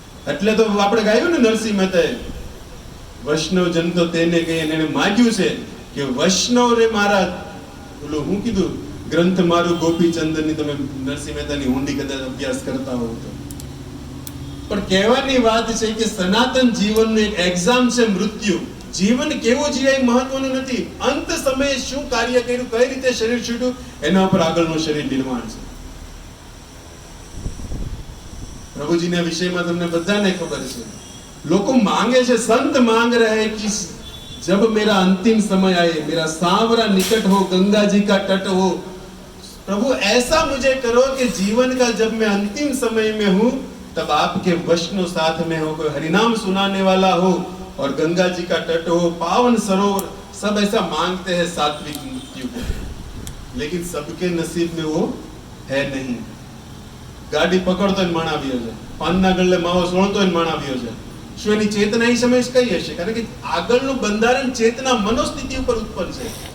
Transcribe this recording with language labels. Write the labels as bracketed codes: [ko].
[gu] એટલે તો આપણે ગાયું ને નરસિંહ મહેતાએ, વૈષ્ણવ જન તો તેને કહે, એને માગ્યું છે કે વૈષ્ણવ રે મારા, ઓલું હું કીધું, ગ્રંથ મારું ગોપીચંદનની, તમે નરસિંહ મહેતાની ઊંડી કદાચ અભ્યાસ કરતા હોવ તો. પણ કહેવાની વાત છે કે સનાતન જીવનનું એક એક્ઝામ છે મૃત્યુ. જીવન કેવું જીવાય મહત્વનું નથી, અંત સમયે શું કાર્ય કર્યું, કઈ રીતે શરીર છૂટ્યું, એના ઉપર આગળનું શરીર નિર્માણ છે. પ્રભુજીના વિષયમાં તમને બધાને ખબર છે, લોકો માંગે છે, [hi] સંત માંગ રહે कि जब मेरा अंतिम समय आए, मेरा सांवरा निकट हो, गंगा जी का तट हो, प्रभु ऐसा मुझे करो कि जीवन का जब मैं अंतिम समय में हूँ तब आपके वैष्णव साथ में हो, कोई हरिनाम सुनाने वाला हो और गंगा जी का तट हो, पावन सरोवर सब ऐसा मांगते हैं सात्विक मृत्यु को, लेकिन सबके नसीब में वो है नहीं। [gu] गाड़ी पकड़तो જ માણા આવ્યો છે, પાનના ગલ્લે માવો સોળતો જ માણા આવ્યો છે। શું એની ચેતના એ સમય કઈ હશે? કારણ કે આગળનું બંધારણ ચેતના મનોસ્થિતિ ઉપર ઉત્પન્ન છે।